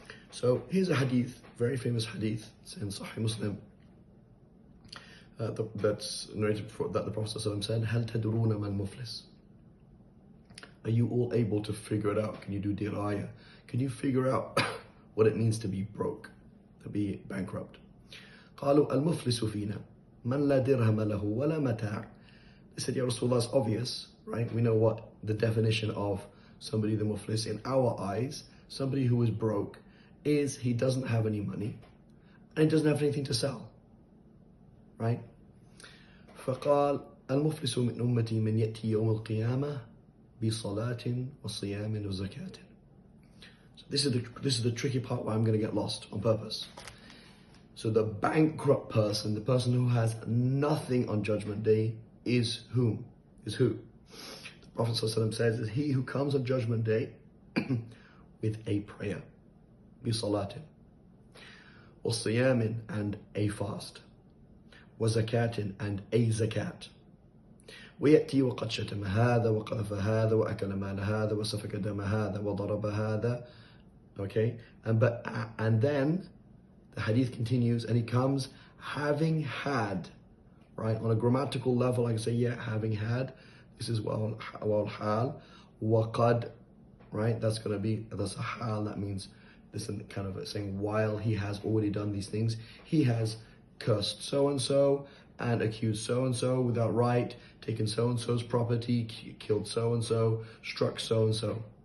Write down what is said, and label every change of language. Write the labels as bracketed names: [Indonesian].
[English] So here's a hadith, very famous hadith. It's in Sahih Muslim. That's narrated before, that the Prophet ﷺ said, [Arabic] "Hal tadruna mal muflis?" [English] Are you all able to figure it out? Can you do diraya? Can you figure out what it means to be broke, to be bankrupt? [Arabic] قالوا المفلس فينا من لا درهم له ولا متاع. [English] They said, Ya Rasulullah, it's obvious, right? We know what the definition of somebody the muflis in our eyes, somebody who is broke, is he doesn't have any money and he doesn't have anything to sell, right? [Arabic] فقال المفلس من أمتي من يأتي يوم القيامة بصلاة وصيام وزكاة. [English] So this is the tricky part where I'm going to get lost on purpose. So the bankrupt person, the person who has nothing on Judgment Day, is whom? Is who? The Prophet ﷺ says that he who comes on Judgment Day with a prayer, بصلاة, وصيام, and a fast, وزكاة, and a zakat. [Arabic] ويأتي وقد شتم هذا وقذف هذا وأكل مال هذا وسفك دم هذا وضرب هذا. [English] Okay, and then the hadith continues, and he comes having had, right? On a grammatical level, I can say, yeah, having had. This is wal hal, waqad, right? That's a hal. That means this is kind of saying while he has already done these things, he has cursed so and so and accused so and so without right, taken so and so's property, killed so and so, struck so and so.